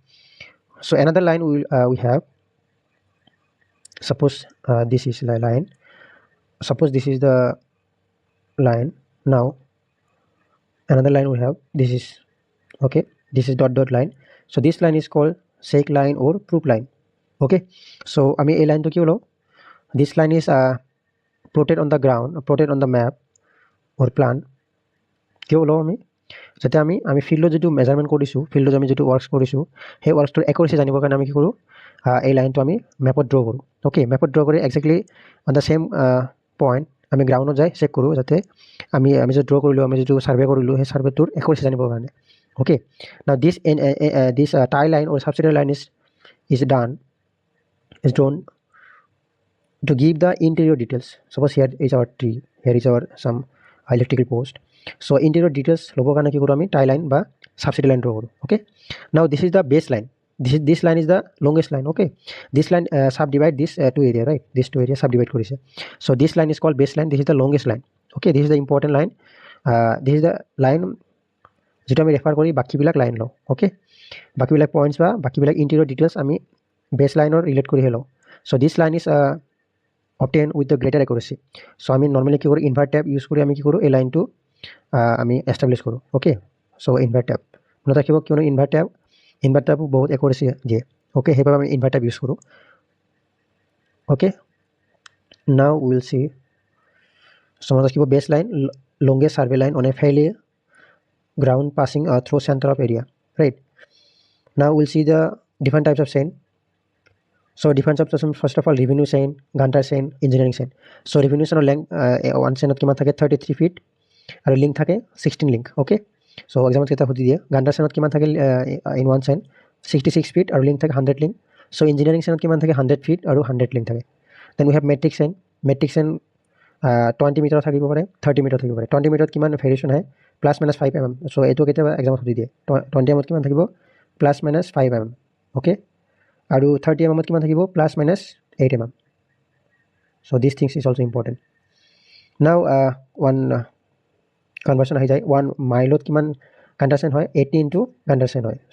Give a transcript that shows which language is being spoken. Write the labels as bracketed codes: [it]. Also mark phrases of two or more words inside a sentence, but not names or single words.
[en] So another line we have, suppose this is the line, suppose this is the line. Now another line we have, this is, okay, this is dot line. So this line is called sec line or proof line. Okay, so I mean a line to [as] কি হলো, [en] this line is plotted on the ground, plotted on the map or plan. [as] কি হলো, যাতে আমি ফিল্ডত যিটো মেজাৰমেণ্ট কৰিছোঁ, ফিল্ডত আমি যিটো ৱৰ্কছ কৰিছোঁ, সেই ৱৰ্কছটোৰ একুৰেচি জানিবৰ কাৰণে আমি কি কৰোঁ, এই লাইনটো আমি মেপত ড্ৰ কৰোঁ। অ'কে, মেপত ড্ৰ কৰি [en] exactly on the same point [as] আমি গ্ৰাউণ্ডত যাই চেক কৰোঁ, যাতে আমি যিটো ড্ৰ কৰিলোঁ, আমি যিটো ছাৰ্ভে কৰিলোঁ, সেই ছাৰ্ভেটোৰ একুৰেচি জানিবৰ কাৰণে। [en] okay, now this tie line or subsidiary line is drawn to give the interior details. Suppose here is our tree, here is our some electrical post. So interior details [as] ল'বৰ কাৰণে কি কৰোঁ আমি [en] tie line [as] বা [en] subsidiary line draw [as] কৰোঁ. [en] Okay, now this is the base line, this line is the longest line. Okay, this line subdivide this two area, right? These two areas subdivide korise. So this line is called base line, this is the longest line. Okay, this is the important line, this is the line [as] যেটা আমি রেফার করি বাকিবিলাক লাইন লওঁ। ওকে, বাকিবিলাক পইণ্টছ বা বাকিবিলাক [en] interior details [as] আমি [en] base line [as] ৰিলেট কৰিহে লওঁ। [en] so this line is obtain with the greater accuracy. [as] So আমি normally কি কৰোঁ, [en] invert tab use [as] কৰি আমি কি কৰোঁ, এই লাইনটো আমি establish কৰোঁ। ওকে, [en] so invert tab [as] মনত ৰাখিব, কিয়নো [en] invert tab [as] বহুত accuracy দিয়ে। ওকে, সেইবাবে আমি [en] invert tab use [as] কৰোঁ। [en] ওকে, now we will see, so [as] মনত ৰাখিব [en] base line, longest survey line on a fairly ground passing through center of area, right? Now we'll see the different types of chain. So different types of chain, first of all revenue chain, Gantar chain, engineering chain. So revenue chain length one chain [as] কিমান থাকে [en] 33 feet আৰু link থাকে 16 link. Okay, so example [as] কেইটা সুধি দিয়ে, [en] Gantar chain [as] কিমান থাকে [en] in one chain 66 feet আৰু link থাকে 100 link. So engineering chain [as] কিমান থাকে [en] 100 feet আৰু 100 link থাকে. Then we have metric chain, 20 meter [as] থাকিব পাৰে, [en] 30 meter [as] থাকিব পাৰে। 20 meter কিমান ভেৰিয়েশ্যন হয়, [en] plus minus 5 mm. [as] চ' এইটো কেতিয়াবা এক্সামত সুধি দিয়ে, 20 mm কিমান থাকিব, [en] plus minus 5 mm. [as] অ'কে, আৰু 30 mm কিমান থাকিব, [en] plus minus 8 mm. so this things is also important. now one conversion [as] আহি যায়, [en] 1 মাইলত কিমান Gantar chain হয়, 80 into Gantar chain হয়।